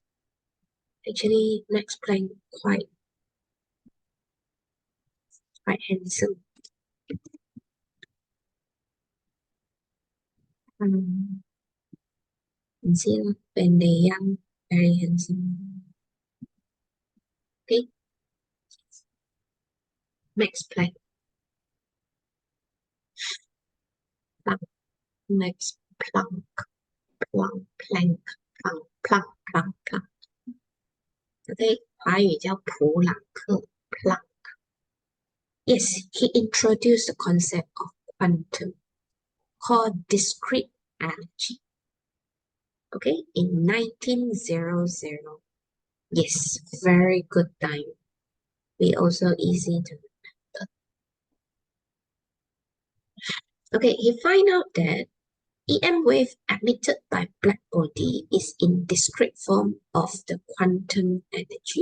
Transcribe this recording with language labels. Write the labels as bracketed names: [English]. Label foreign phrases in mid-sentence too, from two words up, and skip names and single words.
[English] Actually, Max Planck quite handsome. You see, when they're young, very handsome. Okay, Max Planck. Max Planck. Planck, Planck, Planck, Planck, Planck, Planck. [Chinese] OK，华语叫普朗克 Planck. [English] Yes, he introduced the concept of quantum called discrete energy. Okay, in 1900. Yes, very good time. We also easy to remember. Okay, he find out that EM wave emitted by black body is in discrete form of the quantum energy.